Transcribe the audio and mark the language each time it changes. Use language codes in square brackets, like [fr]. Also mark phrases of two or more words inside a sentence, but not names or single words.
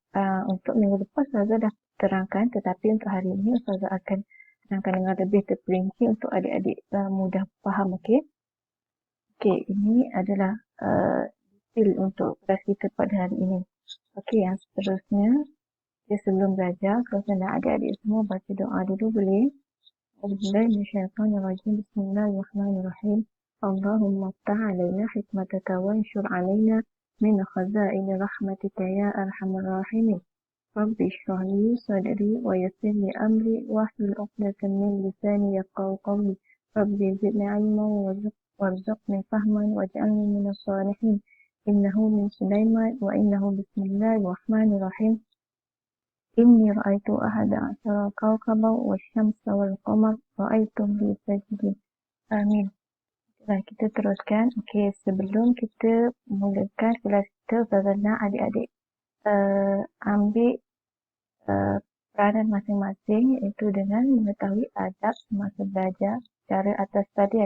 [ms] Untuk minggu lepas Ustazah dah terangkan, tetapi untuk hari ini Ustazah akan terangkan dengan lebih terperinci untuk adik-adik mudah faham. Okey, ini adalah detail untuk kelas kita pada hari ini. Okey, yang seterusnya, sebelum belajar, kalau saya adik-adik semua baca doa dulu boleh? [ar] بسم الله الرحمن الرحيم. بسم الله الرحمن الرحيم. اللهم افتح علينا حكمتك وانشر علينا من خزائن رحمتك يا أرحم الراحمين. رب اشرح لي صدري ويسر لي أمري واحلل عقدة من لساني يفقهوا قولي. رب زدني علما وارزقني فهما واجعلني من الصالحين. إنه من سليمان وإنه بسم الله الرحمن الرحيم. إني رأيت أحد عشر كوكبا والشمس والقمر رأيتهم لي ساجدين. [ms] Amin. Baik, kita teruskan. Okey, sebelum kita mulakan kelas kita, Ustazah nak adik-adik ambil peranan masing-masing, iaitu dengan mengetahui adab semasa belajar secara atas talian.